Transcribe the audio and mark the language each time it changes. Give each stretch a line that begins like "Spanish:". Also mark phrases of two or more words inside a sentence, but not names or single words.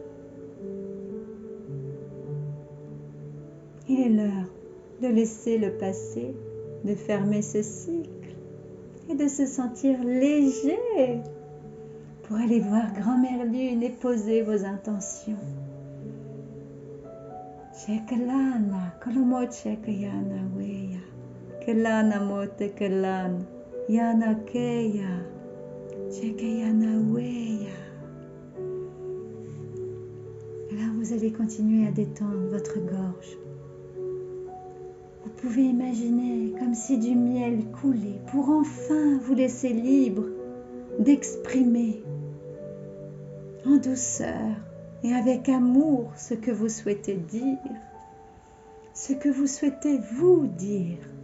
French: Il est l'heure de laisser le passé, de fermer ce cycle et de se sentir léger pour aller voir Grand-Mère Lune et poser vos intentions. Chekalana, kolomo chekayana weya, kelana mote kelana, yana keya, Chekayanaweya. Alors vous allez continuer à détendre votre gorge. Vous pouvez imaginer comme si du miel coulait pour enfin vous laisser libre d'exprimer en douceur et avec amour ce que vous souhaitez dire, ce que vous souhaitez vous dire.